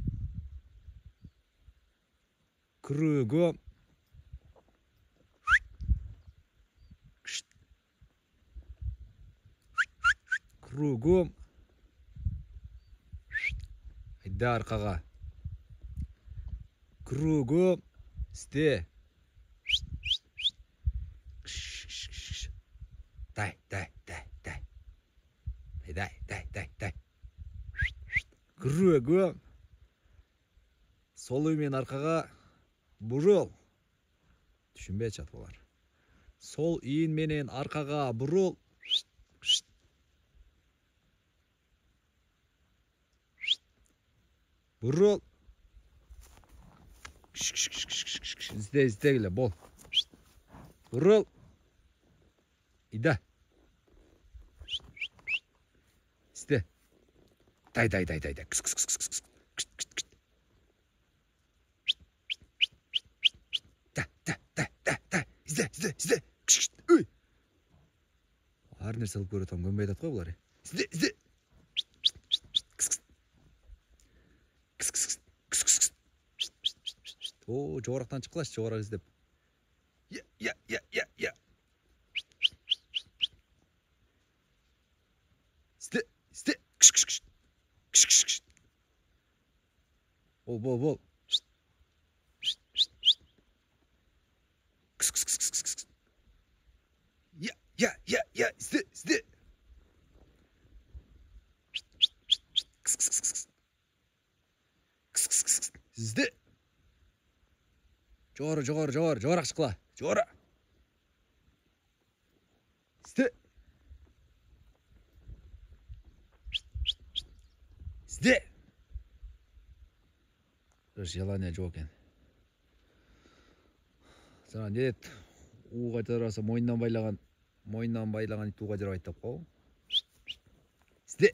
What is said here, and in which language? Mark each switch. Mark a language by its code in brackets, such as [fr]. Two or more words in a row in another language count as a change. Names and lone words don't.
[ky] Кругом. Кругом. Айда аркага. Кругом. Сте. Дай. Кругом. Сол үймен аркага бурул. Түшүнбөй чат болар. Сол ийин менен аркага бурул. Бурул. Издегиле, бол. Бурул. Ида. Сте. Дай. Да. Изде. Ой. Ар нерсе алып көрөт, көнбөй атат го булар. Изде. О, жоорактан чыккылачы, жоорак издеп. Я. Сте. Бол. Я. Сте. Сте. Жогору, жоорак чыккыла. Жоора. Сте. Сте. Желание жок экен. Жана нет, ууга жараса мойнунан байлаган ит ууга жарабайт деп коебу. Сте.